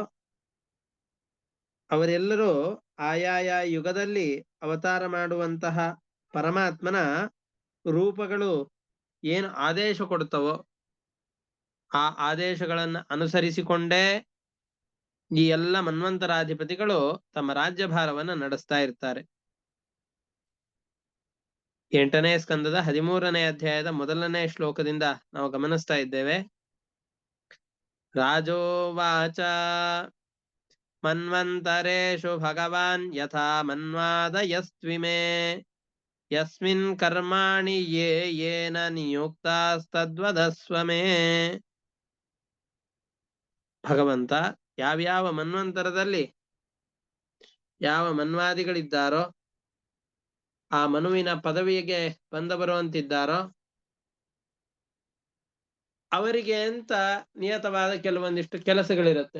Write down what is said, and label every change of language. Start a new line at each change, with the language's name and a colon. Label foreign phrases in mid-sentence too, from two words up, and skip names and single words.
Kannada: ಅವರೆಲ್ಲರೂ ಆಯಾಯ ಯುಗದಲ್ಲಿ ಅವತಾರ ಮಾಡುವಂತಹ ಪರಮಾತ್ಮನ ರೂಪಗಳು ಏನು ಆದೇಶ ಕೊಡ್ತವೋ ಆ ಆದೇಶಗಳನ್ನು ಅನುಸರಿಸಿಕೊಂಡೇ ಈ ಎಲ್ಲ ಮನ್ವಂತರಾಧಿಪತಿಗಳು ತಮ್ಮ ರಾಜ್ಯಭಾರವನ್ನು ನಡೆಸ್ತಾ ಇರ್ತಾರೆ. 8ನೇ ಸ್ಕಂದದ 13ನೇ ಅಧ್ಯಾಯದ 1ನೇ ಶ್ಲೋಕದಿಂದ ನಾವು ಗಮನಿಸ್ತಾ ಇದ್ದೇವೆ.
Sanskrit: ರಾಜೋವಾಚ ಮನ್ವಂತರೇಷು ಭಗವಾನ್ ಯಥಾ ಮನ್ವಾದಯಸ್ತ್ವಿಮೇ ಯಸ್ಮಿನ್ ಕರ್ಮಾಣಿ ಯೇ ಯೇನ ನಿಯುಕ್ತಾಸ್ತದ್ವದಸ್ವಮೇ.
Kannada: ಭಗವಂತ ಯಾವ್ಯಾವ ಮನ್ವಂತರದಲ್ಲಿ ಯಾವ ಮನ್ವಾದಿಗಳಿದ್ದಾರೋ ಆ ಮನುವಿನ ಪದವಿಗೆ ಬಂದವರು ಅಂತಿದ್ದಾರೋ ಅವರಿಗೆ ಅಂತ ನಿಯತವಾದ ಕೆಲವೊಂದಿಷ್ಟು ಕೆಲಸಗಳಿರುತ್ತೆ.